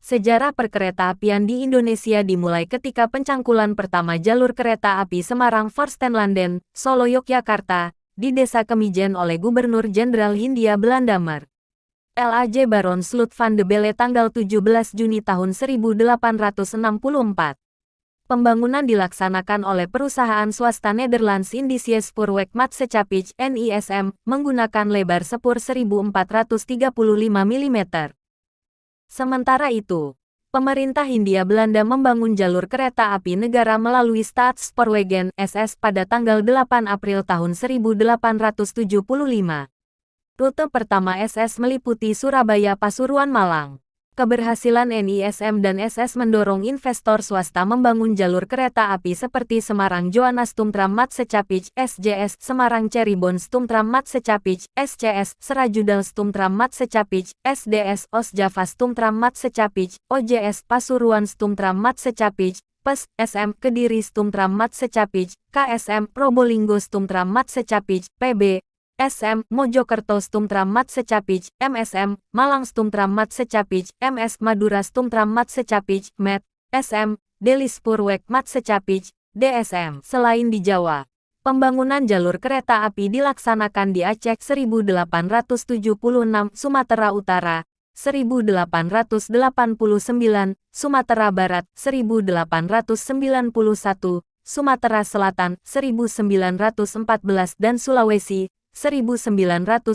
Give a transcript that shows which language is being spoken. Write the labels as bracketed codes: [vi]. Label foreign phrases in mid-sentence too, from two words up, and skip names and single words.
[id] Sejarah perkeretaapian di Indonesia dimulai ketika pencangkulan pertama jalur kereta api Semarang-Voorstenlanden, Solo Yogyakarta, di Desa Kemijen oleh Gubernur Jenderal Hindia Belanda Mar. L.A.J. Baron Sloot van de Belle tanggal 17 Juni tahun 1864. Pembangunan dilaksanakan oleh perusahaan swasta Nederlands Indische Spoorwegmaatschappij (NISM) menggunakan lebar sepur 1435 mm. Sementara itu, pemerintah Hindia Belanda membangun jalur kereta api negara melalui Staatspoorwegen (SS) pada tanggal 8 April tahun 1875. Rute pertama SS meliputi Surabaya-Pasuruan-Malang. Keberhasilan NISM dan SS mendorong investor swasta membangun jalur kereta api seperti Semarang-Johannesturm-Maatschappij (SJS), Semarang-Cirebon-Stumtram-Maatschappij (SCS), Seraju-Stumtram-Maatschappij (SDS), Osjava-Stumtram-Maatschappij (OJS), Pasuruan-Stumtram-Maatschappij (PES), SM, Kediri-Stumtram-Maatschappij (KSM), Probolinggo-Stumtram-Maatschappij (PB), SM, Mojokerto-Stumtram-Maatschappij, MSM, Malang-Stumtram-Maatschappij, MS, Madura-Stumtram-Maatschappij, MET, SM, Delhi Spoorweg-Maatschappij, DSM. Selain di Jawa, pembangunan jalur kereta api dilaksanakan di Aceh 1876, Sumatera Utara 1889, Sumatera Barat 1891, Sumatera Selatan 1914 dan Sulawesi 1922.